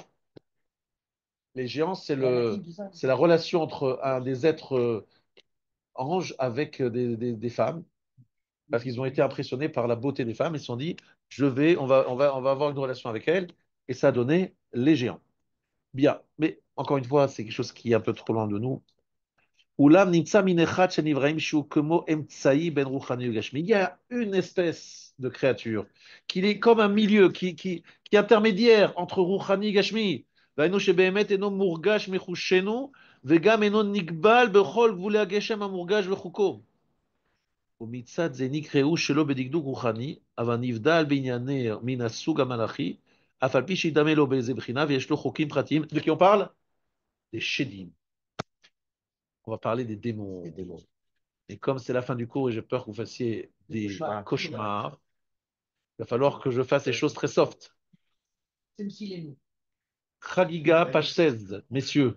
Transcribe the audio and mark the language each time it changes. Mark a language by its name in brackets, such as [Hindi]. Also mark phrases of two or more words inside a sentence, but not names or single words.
[French] Les géants, c'est la relation entre un des êtres anges avec des femmes, parce qu'ils ont été impressionnés par la beauté des femmes. Ils se sont dit, on va avoir une relation avec elles, et ça a donné les géants. Bien, mais encore une fois, c'est quelque chose qui est un peu trop loin de nous. [Hebrew] אולם נמצא מין אחד שנבראים שהוא כמו אמצעי בין רוחני וגשמי. [French] Il y a une espèce de créature qui est comme un milieu, qui est intermédiaire entre ruchani et gashmi. [Hebrew] והיינו שבאמת אינו מורגש מחושנו, וגם אינו נגבל בכל גבולי הגשם המורגש בחוקו. ומצד זה נקראו שלא בדקדוק רוחני, אבל נבדל בענייני מן הסוג המלאכי, אף על פי שידמה לו באיזה בחינה ויש לו חוקים פרטיים. [French] De qui on parle? Des shedim. On va parler des démons. Et comme c'est la fin du cours et j'ai peur que vous fassiez des cauchemars, il va falloir que je fasse des choses très soft. Chagiga, page 16, messieurs.